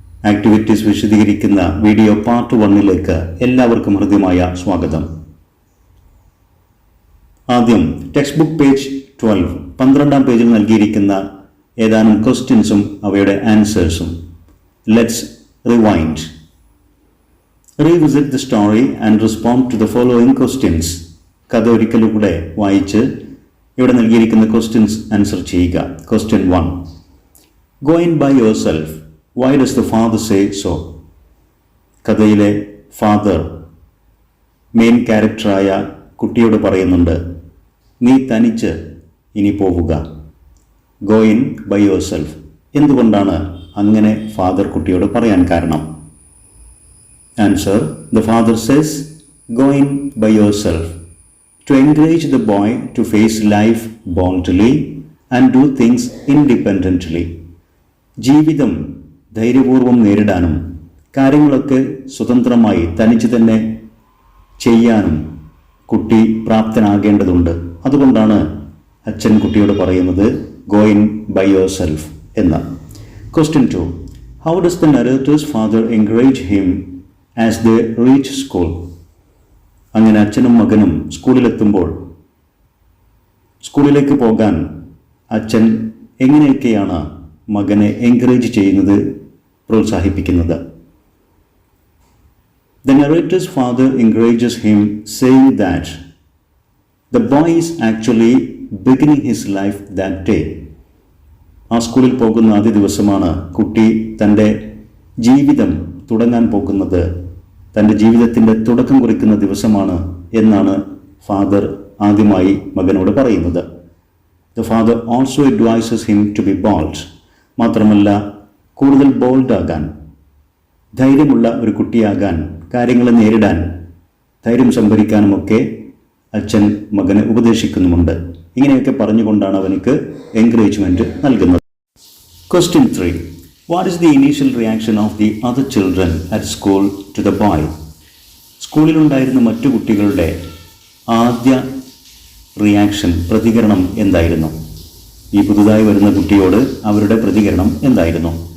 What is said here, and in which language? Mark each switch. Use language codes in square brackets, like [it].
[ml] Activities വിശദീകരിക്കുന്ന video part 1ലേക്ക് എല്ലാവർക്കും ഹൃദ്യമായ സ്വാഗതം. ആദ്യം ടെക്സ്റ്റ് ബുക്ക് പേജ് 12 പേജിൽ നൽകിയിരിക്കുന്ന ഏതാനും ക്വസ്റ്റ്യൻസും അവയുടെ ആൻസേഴ്സും. [en] Let's rewind. Revisit the story and respond to the following questions. [ml] കഥ ഒരിക്കലൂടെ വായിച്ച് ഇവിടെ നൽകിയിരിക്കുന്ന ക്വസ്റ്റ്യൻസ് ആൻസർ ചെയ്യുക. [en] Question 1. Go in by yourself. Why does the father say so? [ml] കഥയിലെ ഫാദർ മെയിൻ ക്യാരക്ടറായ കുട്ടിയോട് പറയുന്നുണ്ട്, നീ തനിച്ച് ഇനി പോവുക. [en] Go in by yourself. [ml] എന്തുകൊണ്ടാണ് അങ്ങനെ ഫാദർ കുട്ടിയോട് പറയാൻ കാരണം? [en] Answer. The father says, go in by yourself, to encourage the boy to face life boldly and do things independently. [ml] ജീവിതം ധൈര്യപൂർവ്വം നേരിടാനും കാര്യങ്ങളൊക്കെ സ്വതന്ത്രമായി തനിച്ച് തന്നെ ചെയ്യാനും കുട്ടി പ്രാപ്തനാകേണ്ടതുണ്ട്. അതുകൊണ്ടാണ് അച്ഛൻ കുട്ടിയോട് പറയുന്നത് [en] go in by yourself [ml] എന്ന്. [en] Question 2. How does the narrator's father encourage him as they reach school? [ml] അങ്ങനെ അച്ഛനും മകനും സ്കൂളിലെത്തുമ്പോൾ സ്കൂളിലേക്ക് പോകാൻ അച്ഛൻ എങ്ങനെയൊക്കെയാണ് മകനെ എൻകറേജ് ചെയ്യുന്നത്, പ്രോത്സാഹിപ്പിക്കുന്നത്? [en] The narrator's father encourages him, saying that the boy is actually beginning his life that day. [ml] ആ സ്കൂളിൽ പോകുന്ന ആദ്യ ദിവസമാണ് കുട്ടി തൻ്റെ ജീവിതം തുടങ്ങാൻ പോകുന്നത്, തൻ്റെ ജീവിതത്തിൻ്റെ തുടക്കം കുറിക്കുന്ന ദിവസമാണ് എന്നാണ് ഫാദർ ആദ്യമായി മകനോട് പറയുന്നത്. [en] The father also advises him to be bold. [ml] മാത്രമല്ല, കൂടുതൽ ബോൾഡാകാൻ, ധൈര്യമുള്ള ഒരു കുട്ടിയാകാൻ, കാര്യങ്ങളെ നേരിടാൻ, ധൈര്യം സംഭരിക്കാനുമൊക്കെ അച്ഛൻ മകനെ ഉപദേശിക്കുന്നുമുണ്ട്. ഇങ്ങനെയൊക്കെ പറഞ്ഞുകൊണ്ടാണ് അവനക്ക് എൻകറേജ്മെൻറ്റ് നൽകുന്നത്. [en] Question 3. What is the initial reaction of the other children at school to the boy? [ml] സ്കൂളിലുണ്ടായിരുന്ന മറ്റു കുട്ടികളുടെ ആദ്യ റിയാക്ഷൻ, പ്രതികരണം എന്തായിരുന്നു? ഈ പുതുതായി വരുന്ന കുട്ടിയോട് അവരുടെ പ്രതികരണം എന്തായിരുന്നു?